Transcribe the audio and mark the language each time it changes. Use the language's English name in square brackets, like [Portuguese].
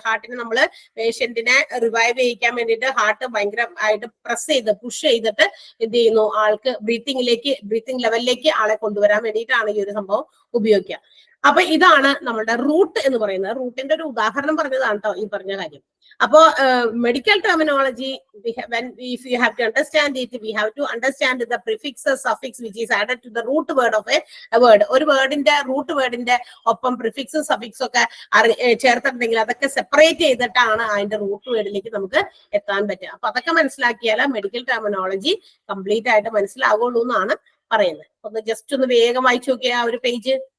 [Malayalam] ഹാർട്ടിന് നമ്മൾ പേഷ്യന്റിനെ റിവൈവ് ചെയ്യിക്കാൻ വേണ്ടിയിട്ട് ഹാർട്ട് ഭയങ്കരമായിട്ട് പ്രസ് ചെയ്ത് പുഷ് ചെയ്തിട്ട് എന്ത് ചെയ്യുന്നു, ആൾക്ക് ബ്രീത്തിങ് ലെവലിലേക്ക് ആളെ കൊണ്ടുവരാൻ വേണ്ടിയിട്ടാണ് ഈ ഒരു സംഭവം ഉപയോഗിക്കുക. അപ്പൊ ഇതാണ് നമ്മുടെ റൂട്ട് എന്ന് പറയുന്നത്. റൂട്ടിന്റെ ഒരു ഉദാഹരണം പറഞ്ഞതാണ് കേട്ടോ ഈ പറഞ്ഞ കാര്യം. അപ്പോ [English] Medical terminology, if you have to understand it, we have to understand the prefixes, suffix which is added to the root word of a word. [Malayalam] ഒരു വേർഡിന്റെ റൂട്ട് വേർഡിന്റെ ഒപ്പം പ്രിഫിക്സും സഫിക്സും ഒക്കെ ചേർത്തിട്ടുണ്ടെങ്കിൽ അതൊക്കെ സെപ്പറേറ്റ് ചെയ്തിട്ടാണ് അതിന്റെ റൂട്ട് വേർഡിലേക്ക് നമുക്ക് എത്താൻ പറ്റുക. അപ്പൊ അതൊക്കെ മനസ്സിലാക്കിയാൽ മെഡിക്കൽ ടെർമിനോളജി കംപ്ലീറ്റ് ആയിട്ട് മനസ്സിലാവുള്ളൂ എന്നാണ് പറയുന്നത്. ഒന്ന് ജസ്റ്റ് ഒന്ന് വേഗം വായിച്ചു നോക്കിയ ആ ഒരു പേജ്.